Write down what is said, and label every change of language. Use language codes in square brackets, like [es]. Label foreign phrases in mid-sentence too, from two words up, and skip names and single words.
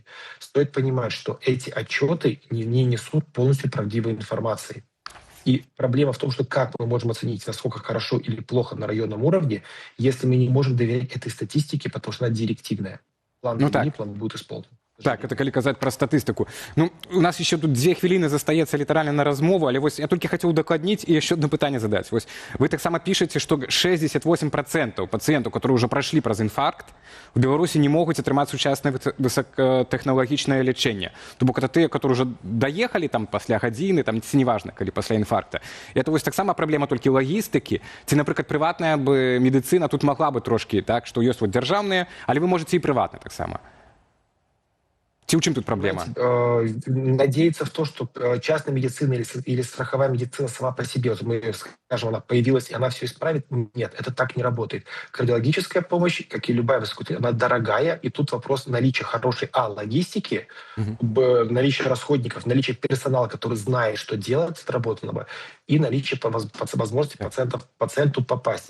[ru] Стоит понимать, что эти отчеты не несут полностью правдивой информации. И проблема в том, что как мы можем оценить, насколько хорошо или плохо на районном уровне, если мы не можем доверять этой статистике, потому что она директивная. План план будет исполнен. [be] Так, это калі казаць пра статыстыку. У нас [ru] еще тут [be] 2 хвіліны застаецца літаральна на размову, але вось я толькі хацеў удакладніць і яшчэ одно пытанне задаць. Вось вы таксама пішаце, што 68% пацыентаў, которые ўжо прайшлі праз інфаркт, у Беларусі не могуць атрымаць сучаснае высокатэхналагічнае лячэнне. То бок это тыя, которые ўжо даехалі там пасля гадзіны, там ці неважна, калі пасля інфаркта. І это вось таксама праблема толькі лагістыкі. Ці, напрыклад, прыватная бы медыцына тут могла бы трошкі, так, што ёсць вот дзяржаўныя, але вы можаце і прыватна таксама. [ru] В чем тут проблема? Надеяться в то, что частная медицина или страховая медицина сама по себе, вот мы скажем, она появилась и она все исправит. Нет, это так не работает. Кардиологическая помощь, как и любая высокотехнологичная, она дорогая, и тут вопрос наличия хорошей логистики, наличия расходников, наличия персонала, который знает, что делать, отработанного, и наличие возможности пациенту попасть.